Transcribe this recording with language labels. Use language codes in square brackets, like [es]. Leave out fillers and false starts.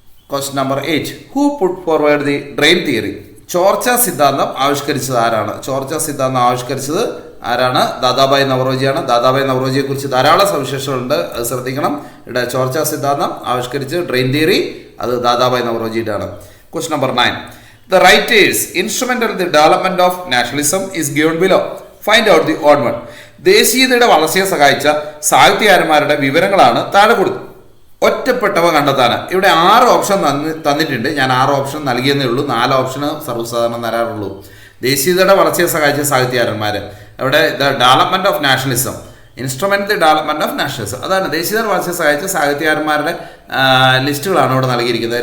[en] Question number 8. Who put forward the drain theory? [ml] ചോർച്ച സിദ്ധാന്തം ആവിഷ്കരിച്ചത് ആരാണ്? ചോർച്ച സിദ്ധാന്തം ആവിഷ്കരിച്ചത് ആരാണ്? ദാദാഭായ് നവറോജിയാണ്. ദാദാഭായ് നവറോജിയെ കുറിച്ച് ധാരാളം സവിശേഷതകളുണ്ട്, അത് ശ്രദ്ധിക്കണം. ഇവിടെ ചോർച്ച സിദ്ധാന്തം ആവിഷ്കരിച്ച് ഡ്രെയിൻ തിയറി അത് ദാദാഭായ് നവറോജിയുടെ ആണ്. [en] Question number 9. The writers instrumental in the development of nationalism is given below. Find out the odd one. [ml] ദേശീയതയുടെ വളർച്ചയെ സഹായിച്ച സാഹിത്യകാരന്മാരുടെ വിവരങ്ങളാണ് താഴെ കൊടുത്തത്. ഒറ്റപ്പെട്ടവ കണ്ടെത്താൻ ഇവിടെ 6 ഓപ്ഷൻ തന്നിട്ടുണ്ട്. ഞാൻ 6 ഓപ്ഷൻ നൽകിയെന്നേ ഉള്ളൂ. 4 ഓപ്ഷന് സർവ്വസാധാരണ തരാറുള്ളൂ. ദേശീയതയുടെ വളർച്ചയെ സഹായിച്ച സാഹിത്യകാരന്മാർ, അവിടെ [en] the development of nationalism, instrument the development of nationalism, [ml] അതാണ് ദേശീയതയുടെ വളർച്ചയെ സഹായിച്ച സാഹിത്യകാരന്മാരുടെ ലിസ്റ്റുകളാണ് ഇവിടെ നൽകിയിരിക്കുന്നത്.